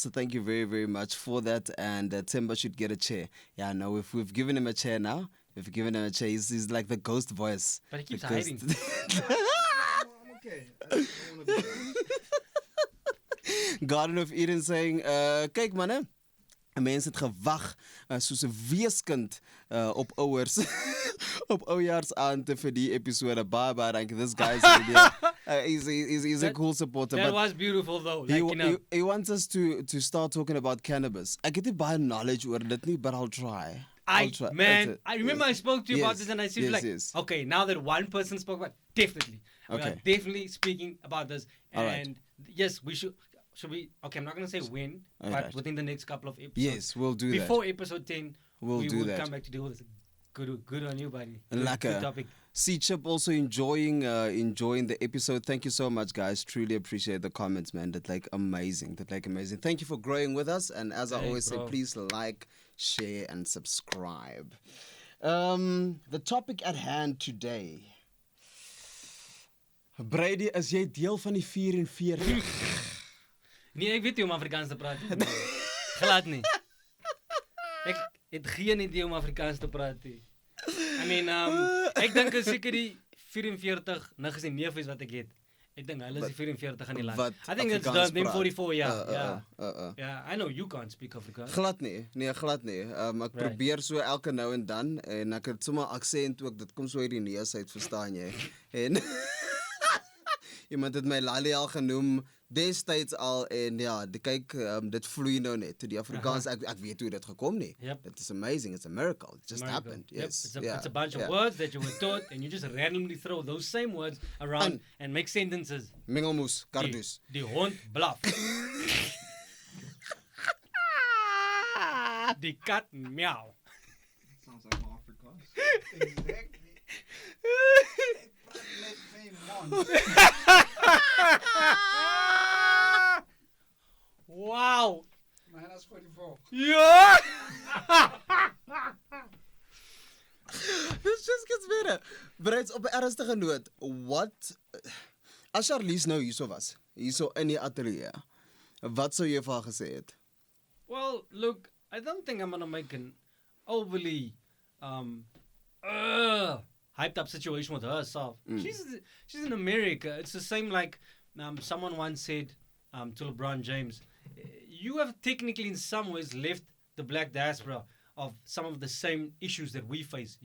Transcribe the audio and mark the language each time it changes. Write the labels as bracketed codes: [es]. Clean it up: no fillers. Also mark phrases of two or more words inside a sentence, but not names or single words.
[en] So thank you very, very much for that. And Timber should get a chair. Yeah, no, if we've given him a chair now. We've given him a chair. He's like the ghost voice. But he keeps The ghost- hiding. I'm okay. I don't wanna be- Garden of Eden saying, [af] kyk manne, mense het gewag soos 'n weeskind op ouers op oujaarsaand vir die episode. Bye, dankie. [en] This guy's he's a cool supporter. That But was beautiful though. Like, he, you know, he wants us to start talking about cannabis. [af] Ek het nie baie knowledge oor dit nie, [en] but I'll try. I'll try. Man, I remember I spoke to you about Yes, this and I said yes, like, yes. okay, now that one person spoke about definitely. We are Okay. definitely speaking about this. All right. And yes, we should we okay, I'm not gonna say when, All but right. within the next couple of episodes. Yes, we'll do that. Before episode 10, We'll we do will that. come back to deal with this. Good on you, buddy. Good Lekker. topic. C Chip also enjoying the episode. Thank you so much, guys. Truly appreciate the comments, man. That's like amazing. Thank you for growing with us. And as I Hey, always say, bro. please like, share, and subscribe. The topic at hand today. [af] Brady, is jy deel van die 44? Nee, ek weet nie om Afrikaans te praat nie. Glad nie. Ek het geen idee om Afrikaans te praat nie. [en] I mean, [af] ek dink is seker die 44 niks die neef is wat ek het. Ek dink hulle is die 44 in die land. Wat [en] I think it's [af] Afrikaans [en] them [af] praat. [en] 44, yeah. Uh. Yeah, I know you can't speak Afrikaans. [af] Glad nie. Nee, glad nie. Ek probeer so elke nou en dan en ek het sommer aksent ook. Dit kom so uit die neus uit, verstaan jy? En iemand het my Lali al genoem destyds al en ja, kyk dit vloei nou net. Die Afrikaans ek weet hoe dit gekom nie. [en] Yep. It is amazing. It's a miracle. It just Miracle. happened. Yep. Yes. It's a bunch of words that you were taught, and you just randomly throw those same words around and make sentences. [af] Mengelmoes, kardus. Die hond blaf. Die kat meow. [en] Sounds like my Afrikaans. Exactly. Wow. Minus 44. Yeah. This just gets better. [af] Bereits op 'n ernstige noot, what as Charlize nou hierso was, hierso in die ateljee, wat sou jy vir haar gesê het? [en] Well, look, I don't think I'm gonna make an overly hyped up situation with herself. She's in America. It's the same like someone once said to LeBron James, you have technically in some ways left the black diaspora of some of the same issues that we face.